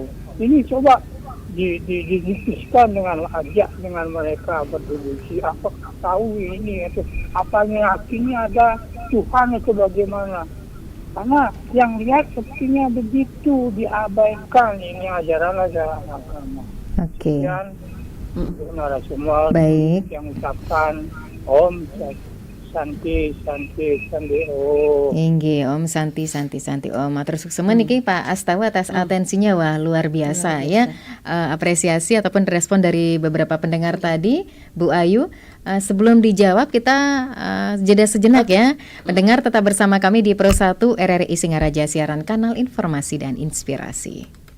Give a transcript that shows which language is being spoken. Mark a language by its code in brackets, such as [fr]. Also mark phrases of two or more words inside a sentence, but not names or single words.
[id] Ini coba didiskusikan dengan ajak dengan mereka berdiskusi, apa tahu ini atau apanya yakinnya ada Tuhan itu bagaimana. Karena yang lihat sepertinya begitu diabaikan ini ajaran-ajaran agama. Oke. Dan narasumber yang ucapkan [ban] Om Santi Om. Inggih Om Santi Om. [id] Terus sukses niki Pak Astawa atas atensinya, wah luar biasa ya. Apresiasi ataupun respon dari beberapa pendengar tadi, Bu Ayu. Sebelum dijawab kita jeda sejenak ya. Pendengar tetap bersama kami di Pro 1 RRI Singaraja, siaran kanal informasi dan inspirasi.